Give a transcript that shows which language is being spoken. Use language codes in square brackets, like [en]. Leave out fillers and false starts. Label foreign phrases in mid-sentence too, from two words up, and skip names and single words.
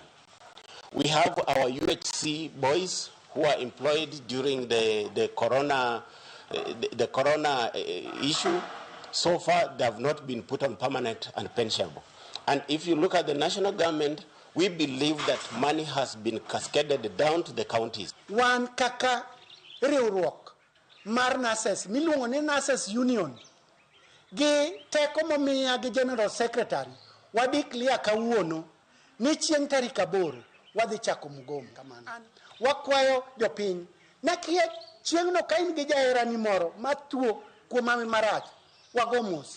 [en] We have our UHC boys who are employed during the corona issue. So far, they have not been put on permanent and pensionable. And if you look at the national government, we believe that money has been cascaded down to the counties. [luo] Wan kaka riwruok mar Nases, miluongo ni Nases Union, gi teko momiya gi [en] General Secretary, [luo] wadi clear kawuono ni chieng' tarik 8 wadhi chako mgomo kamano. Wakwayo jopiny, nakie chieng'no ka in gi jaherani moro matuo kuom ame marach, wago mos.